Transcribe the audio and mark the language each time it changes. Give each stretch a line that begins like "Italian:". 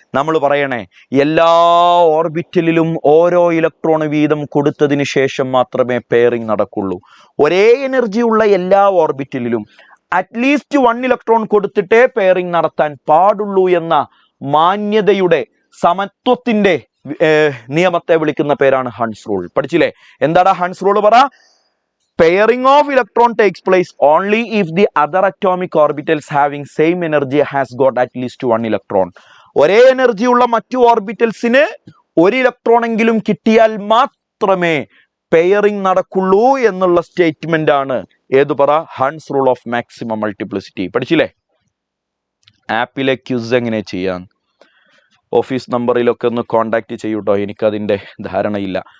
Malayalam: നമ്മൾ പറയണേ, എല്ലാ ഓർബിറ്റലിലും ഓരോ ഇലക്ട്രോൺ വീതം കൊടുത്തതിന് ശേഷം മാത്രമേ പെയറിംഗ് നടക്കുള്ളൂ. ഒരേ എനർജി ഉള്ള എല്ലാ ഓർബിറ്റലിലും അറ്റ്ലീസ്റ്റ് 1 ഇലക്ട്രോൺ കൊടുത്തിട്ടേ പെയറിംഗ് നടത്താൻ പാടുള്ളൂ എന്ന മാന്യതയുടെ, സമത്വത്തിന്റെ നിയമത്തെ വിളിക്കുന്ന പേരാണ് ഹൺസ് റൂൾ. പഠിച്ചില്ലേ? എന്താടാ ഹൺസ് റൂൾ? പറ.
English: Pairing of electron takes place only if the other atomic orbitals having same energy has got at least 1 electron.
Malayalam: ഒരേ എനർജി ഉള്ള മറ്റു ഓർബിറ്റൽസിന് 1 ഇലക്ട്രോൺ എങ്കിലും കിട്ടിയാൽ മാത്രമേ പെയറിംഗ് നടക്കുള്ളൂ എന്നുള്ള സ്റ്റേറ്റ്മെന്റ് ആണ് ഏത്? പറ. Hund's rule of maximum multiplicity. പഠിച്ചില്ലേ? ആപ്പിലെ ക്യൂസ് എങ്ങനെ ചെയ്യാൻ ഓഫീസ് നമ്പറിലൊക്കെ ഒന്ന് കോണ്ടാക്ട് ചെയ്യൂട്ടോ, എനിക്കതിൻ്റെ ധാരണയില്ല.